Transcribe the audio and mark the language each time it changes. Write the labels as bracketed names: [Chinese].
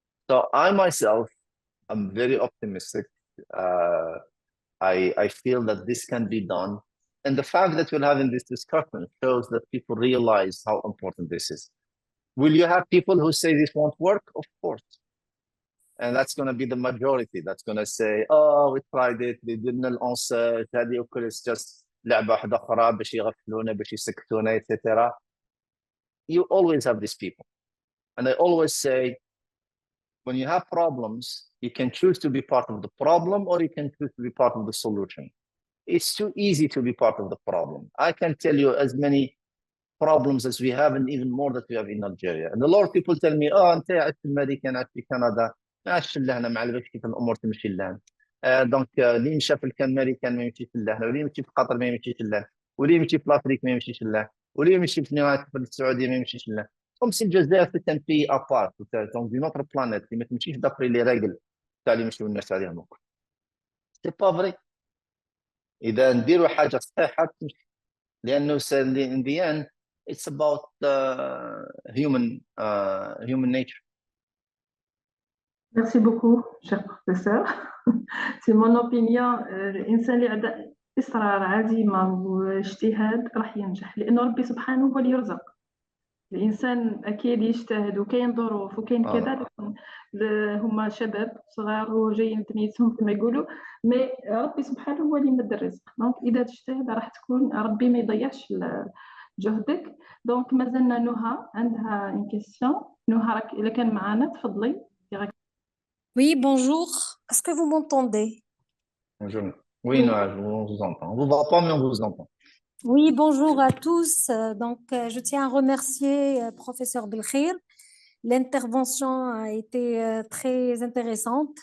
[English] So I myself, I'm very optimistic. I feel that this can be done. And the fact that we're having this discussion shows that people realize how important this is. Will you have people who say this won't work? Of course. And that's going to be the majority. That's going to say, oh, we tried it. They didn't answer. It's just [Arabic] لعبة واحدة أخرى باش يغفلونا باش يسكتونا, etc. [English] You always have these people. And I always say, when you have problems, you can choose to be part of the problem or you can choose to be part of the solution. It's too easy to be part of the problem. I can tell you as many problems as we have and even more that we have in Algeria. And a lot of people tell me, oh, [Arabic] أنت عايش في أمريكا, عايش في كندا, ما عايش لهنا, ما عرفش كيف الأمور تمشي لهنا. دونك اللي مشى في الأمريكان ما يمشيش لهنا, واللي يمشي في قطر ما يمشيش لهنا, واللي يمشي في الأفريق ما يمشيش لهنا, واللي يمشي في السعودية ما يمشيش لهنا. [French] comme si الجزائر c'est un pays à part, donc d'une autre planète, [Arabic] اللي ما تمشيش [French] d'après les règles [Arabic] تاع اللي يمشيو الناس عليهم هكا. [French] C'est pas vrai. [Arabic] إذا نديروا حاجة صحيحة تمشي. لأنه [English] in the end it's about human nature. [French] Merci beaucoup, cher professeur. C'est mon opinion. [Arabic] الإنسان اللي عنده إصرار عزيمة واجتهاد راح ينجح لأنه ربي سبحانه هو اللي يرزق. الإنسان أكيد يجتهد وكاين ظروف وكاين كذا هما شباب صغار وجايين تميتهم كما يقولوا مي ربي سبحانه هو اللي يمد الرزق دونك إذا تجتهد راح تكون ربي ما يضيعش جهدك دونك مازلنا نهى عندها ان كيسيون نهى راك إلا كان معنا تفضلي. [French] Oui, bonjour. Est-ce que vous m'entendez? Bonjour. Oui, non, on vous entend. On vous voit pas, mais on vous entend. Oui, bonjour à tous. Donc, je tiens à remercier professeur Belkhir. L'intervention a été très intéressante.